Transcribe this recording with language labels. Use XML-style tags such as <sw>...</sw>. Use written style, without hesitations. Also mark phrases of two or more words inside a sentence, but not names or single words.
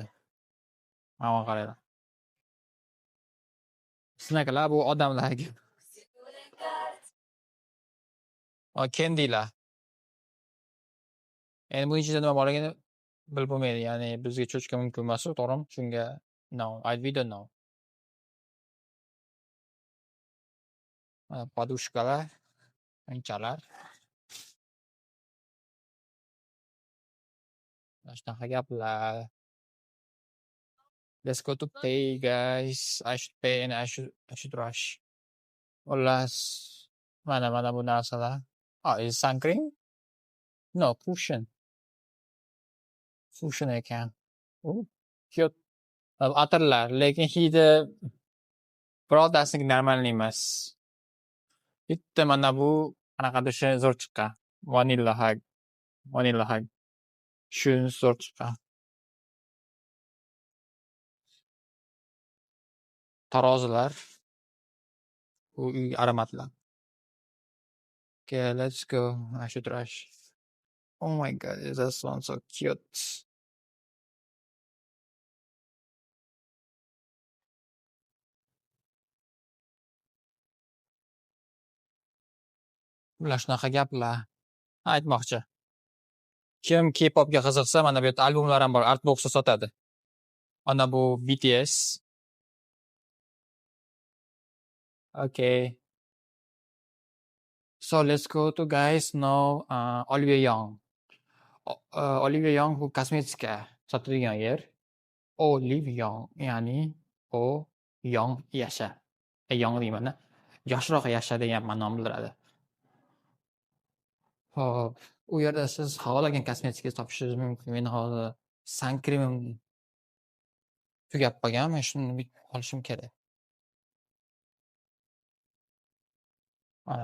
<uz>Mana qaranglar. Snake'lar bu odamlarga. Kendilar. Endi bu ichida nima borligini bilib bo'lmaydi, ya'ni bizga cho'chqa mumkin emas, to'g'rimi?</uz> <en>Shunga no, we don't know.</en> <uz>Podushkalar, o'yinchoqlar. Shunaqa gaplar.</uz> <en>Let's go to pay, guys. I should pay and I should rush.</en> <uz>Xullas, mana bu narsalar.</uz> <en>Is sun cream? No, cushion.</en> <uz>Cushion ekan. Cute. Atirlar, lekin hidi birodasiniki normalniy emas. Bitta mana bu qanaqadir zo'r chiqqan.</uz> <en>Vanilla hug.</en> <uz>Shunisi zo'r chiqqan. Tarozilar. Uy aromatlar.</uz> <en>Okay, let's go. I should rush. Oh my god, this one so cute.</en> <uz>Bular shunaqa gaplar. Aytmoqchi. Kim K-popga qiziqsa, mana bu yerda albomlar ham bor, Artbox'da sotadi. Ana bu BTS. Okay.</uz> <en>So let's go to guys now Olivia Young.</en> <uz>Olivia Young bu kosmetika sotadigan yer. Olive Young, ya'ni o Young yasha. Young deyman-da. Yoshroq yasha degan ma'noni bildiradi. Hop, u yerda siz xohlagan kosmetika topishingiz mumkin. Men hozir sun kremim tugab qolgan, men shuni olishim kerak. Mana.</uz>